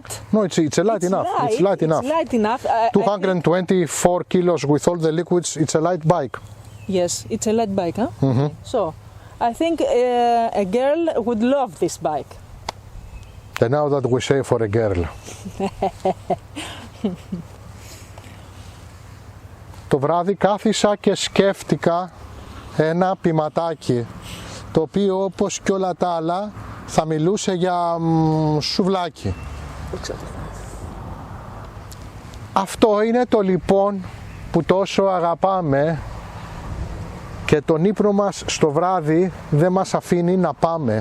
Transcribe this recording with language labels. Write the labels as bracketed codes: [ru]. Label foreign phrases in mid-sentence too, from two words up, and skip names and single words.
[en] no, it's light enough. It's light enough. It's light enough. 224 kilos with all the liquids. It's a light bike. Yes, it's a light bike, huh? Mm-hmm. So, I think a girl would love this bike. And now that we say for a girl. [el] Το βράδυ κάθισα και σκέφτηκα ένα ποιηματάκι, το οποίο όπως και όλα τα άλλα θα μιλούσε για σουβλάκι. Αυτό είναι το λοιπόν που τόσο αγαπάμε και τον ύπνο μας στο βράδυ δεν μας αφήνει να πάμε.